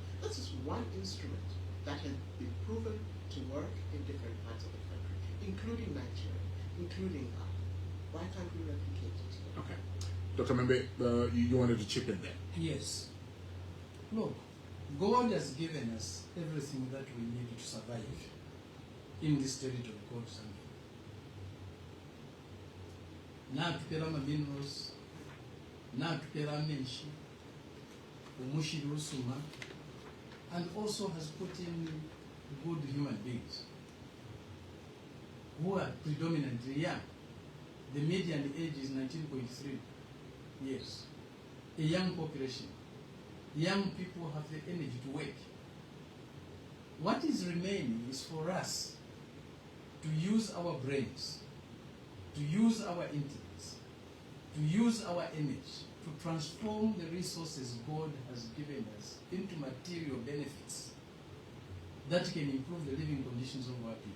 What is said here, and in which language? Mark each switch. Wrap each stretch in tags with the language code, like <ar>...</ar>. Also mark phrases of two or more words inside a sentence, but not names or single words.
<en>This is one instrument that has been proven to work in different parts of the country, including Nigeria, including Ghana. Why can't we replicate it here? Okay. Dr. Membe, you wanted to chip in there. Yes. Look, God has given us everything that we need to survive in this territory called Zambia.</en> <bem>Natupera minerals, natupera menshi, umushi rusuma,</bem> <en>and also has put in good human beings who are predominantly young. The median age is 19.3 years. A young population. Young people have the energy to work. What is remaining is for us to use our brains, to use our intellects, to use our energy to transform the resources God has given us into material benefits that can improve the living conditions of our people.</en>